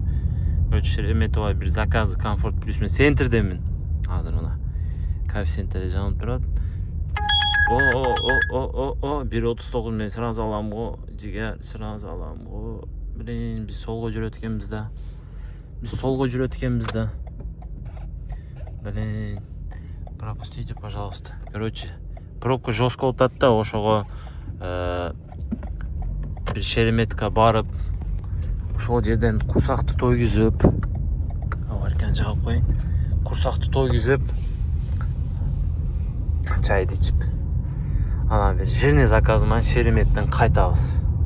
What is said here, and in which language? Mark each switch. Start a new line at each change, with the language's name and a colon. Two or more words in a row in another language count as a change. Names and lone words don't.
Kyrgyz: Короче, Шереметово бир заказы
Russian: комфорт плюс
Kyrgyz: мен центрдемин. Азыр мына коэффициенттери жанып турат. 1.39 мен
Russian: сразу
Kyrgyz: алам го, жигер, сразу алам го. Блин, биз солго жүрөт экенбиз да.
Russian: Блин, пропустите, пожалуйста.
Kyrgyz: Короче,
Russian: пробка жестко
Kyrgyz: отат да, ошого бир Шереметке барып, ошол жерден курсакты тойгузуп, аркан жагып коюн. Курсакты тойгузуп, чайды ичип, анан бир
Russian: жирный заказ
Kyrgyz: менен Шереметтен кайтабыз.